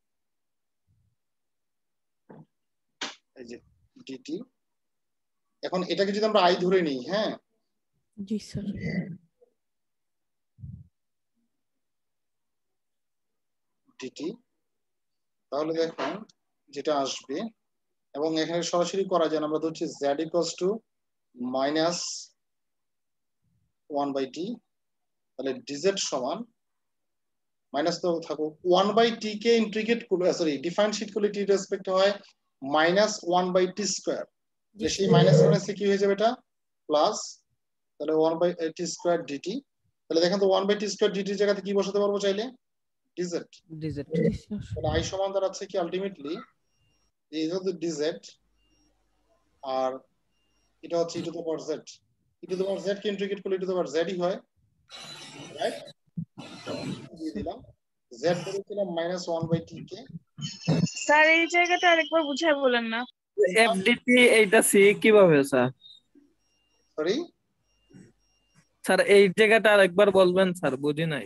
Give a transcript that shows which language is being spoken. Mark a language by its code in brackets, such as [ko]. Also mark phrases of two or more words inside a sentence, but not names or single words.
[bn] এই যে dt, এখন এটাকে যদি আমরা i ধরে নিই, হ্যাঁ জি স্যার। dt, তাহলে দেখুন যেটা আসবে, এবং এখানে সরাসরি করা যায়, আমরা ধরছি z [en] equals to [bn] -1 by t, তাহলে dz সমান মাইনাস তো থাকো 1 by t কে ইন্টিগ্রেট করলে, [en] sorry differentiate [bn] করলে t রেসপেক্ট হয় -1 by t স্কয়ার, সেই মাইনাস মাইনাসে কি হয়ে যাবে এটা প্লাস, তাহলে 1 by t স্কয়ার dt। তাহলে দেখেন তো 1 by t স্কয়ার dt এর জায়গাতে কি বসাতে পারবো চাইলে? dz। তাহলে i সমান দাঁড়াচ্ছে কি আলটিমেটলি এই হচ্ছে dz, আর এটা হচ্ছে [en] e to the power z। e to the power z [bn] কে ইন্টিগ্রেট করলে [en] e to the power z [bn] ই হয়, রাইট? দিয়ে দিলাম z ধরেছিলাম -1 by t কে। স্যার এই জায়গাটা আরেকবার বুঝায় বলেন না। fdt এইটা সি কিভাবে স্যার? সরি স্যার এই জায়গাটা আরেকবার বলবেন স্যার, বুঝি নাই।